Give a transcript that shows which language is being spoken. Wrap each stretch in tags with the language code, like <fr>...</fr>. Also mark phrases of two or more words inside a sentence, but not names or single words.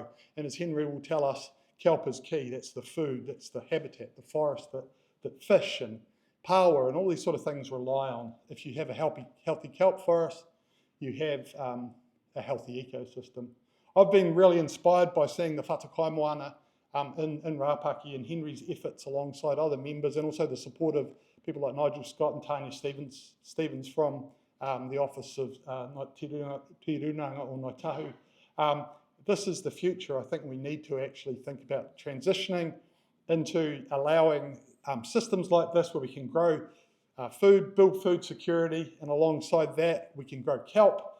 <en>And as Henry will tell us, kelp is key. That's the food, that's the habitat, the forest that fish and power and all these sort of things rely on. If you have a healthy kelp forest, you have a healthy ecosystem. I've been really inspired by seeing the</en> <mi>whatakai moana</mi> <en>in Rapaki and Henry's efforts alongside other members, and also the support of people like Nigel Scott and Tanya Stevens from the Office of Te Runanga or Ngāi Tahu. This is the future. I think we need to actually think about transitioning into allowing systems like this where we can grow food, build food security, and alongside that we can grow kelp.</en>